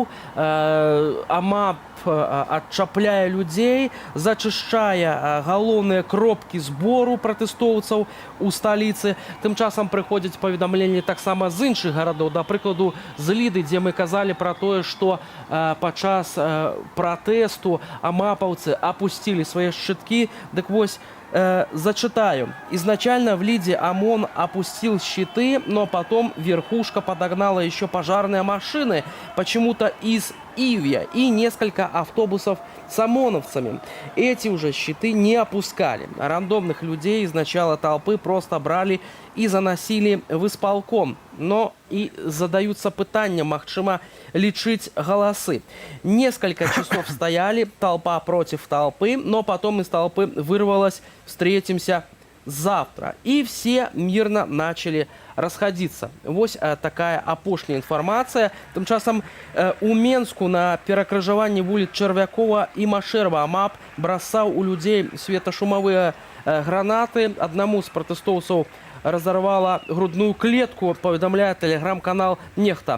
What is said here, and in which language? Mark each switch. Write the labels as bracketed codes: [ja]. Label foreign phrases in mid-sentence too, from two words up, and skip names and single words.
[be] АМАП адчапляе людзей, зачышчае галоўныя кропкі збору пратэстоўцаў у сталіцы. Тым часам прыходзяць паведамленні таксама з іншых гарадоў, да прыкладу з Ліды, дзе мы казалі пра тое, што падчас пратэсту амапаўцы апусцілі свае шчыткі. Дык вось, [ru] зачитаю. Изначально в Лиде ОМОН опустил щиты, но потом верхушка подогнала еще пожарные машины, почему-то из Ивья, и несколько автобусов с ОМОНовцами. Эти уже щиты не опускали. Рандомных людей из начала толпы просто брали и заносили в исполком. Но и задаются пытания, магчыма, лічыць голосы. Несколько часов стояли, толпа против толпы, но потом из толпы вырвалось «встретимся завтра». И все мирно начали расходиться. [be] Вось такая апошняя информация. Тым часам у Менску на перакрыжаванні вуліц Чарвякова і Машэрава АМАП бросаў у людзей светашумовыя гранаты. Аднаму з пратэстоўцаў [ru] разорвала грудную клетку, [be] паведамляе тэлеграм-канал «Нехта».